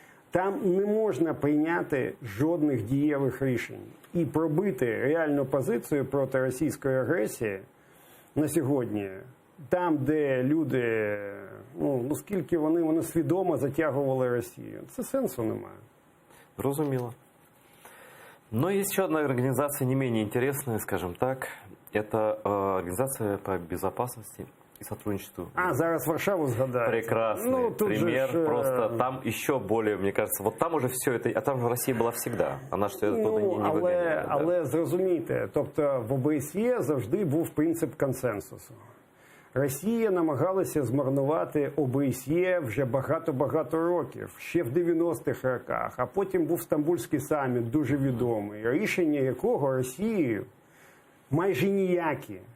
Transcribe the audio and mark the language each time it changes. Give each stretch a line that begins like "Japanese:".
Ukrainian: Там не можна прийняти жодних дієвих рішень. І пробити реальну позицію проти російської агресії на сьогодні, там, де люди, ну скільки вони свідомо затягували Росію, це сенсу немає. Зрозуміло.
Russian: Но есть еще одна организация не менее интересная, скажем так. Это Организация по безопасности и сотрудничеству.
Ukrainian: Зараз Варшаву згадали.
Russian: Прекрасный пример. Просто там еще более, мне кажется, вот там уже все это, а там же Россия была всегда. Она ж оттуда не виганяла.
Ukrainian: Але зрозумійте, тобто в ОБСЄ завжди був принцип консенсусу. Росія намагалася змарнувати ОБСЄ вже багато-багато років, ще в 90-х роках, а потім був Стамбульський саміт, дуже відомий, рішення якого Росією майже ніякі.